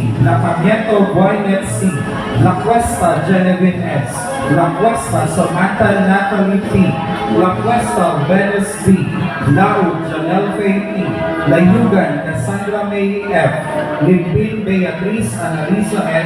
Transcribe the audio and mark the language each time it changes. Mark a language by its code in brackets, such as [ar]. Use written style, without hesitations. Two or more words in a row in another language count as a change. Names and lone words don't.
[en] Lacamiento Boynet C. La Cuesta Genevieve S. La Cuesta Samantha Natalie P. La Cuesta Venus B. Lau Janelle Faye P. Layugan Cassandra May F. Limpin Beatriz Analisa S.